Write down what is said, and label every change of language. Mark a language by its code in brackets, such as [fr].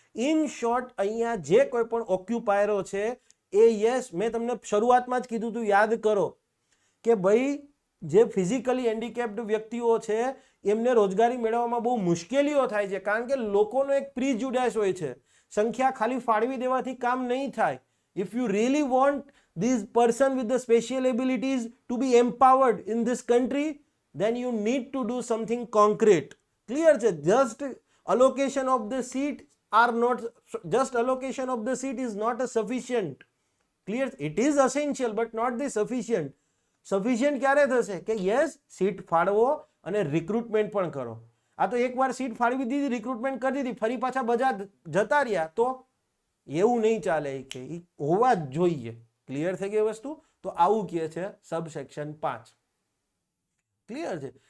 [gu] In short અહીંયા જે કોઈ પણ ઓક્યુપાયરો છે એ યસ, મેં તમને શરૂઆતમાં જ કીધું હતું, યાદ કરો કે ભાઈ જે ફિઝિકલી હેન્ડીકેપ્ડ વ્યક્તિઓ છે એમને રોજગારી મેળવવામાં બહુ મુશ્કેલીઓ થાય છે, કારણ કે લોકોનો એક પ્રીજુડાઇસ હોય છે. સંખ્યા ખાલી ફાળવી દેવાથી કામ નહીં થાય. [en] If you really want this person with the special abilities to be empowered in this country, then you need to do something concrete. Clear [gu] છે? [en] Just allocation of the seat are not, just allocation of the seat is not a sufficient. Clear? It is essential but not the sufficient. [gu] Sufficient ક્યારે થશે કે yes seat ફાળવો અને recruitment પણ કરો. આ તો એકવાર સીટ ફાળવી દીધી, રિક્રુટમેન્ટ કરી દીધી, ફરી પાછા બધા જતા રહ્યા તો એવું નહીં ચાલે કે હોવા જ જોઈએ. ક્લિયર થઈ ગઈ વસ્તુ? તો આવું કહે છે સબસેક્શન 5. ક્લિયર છે?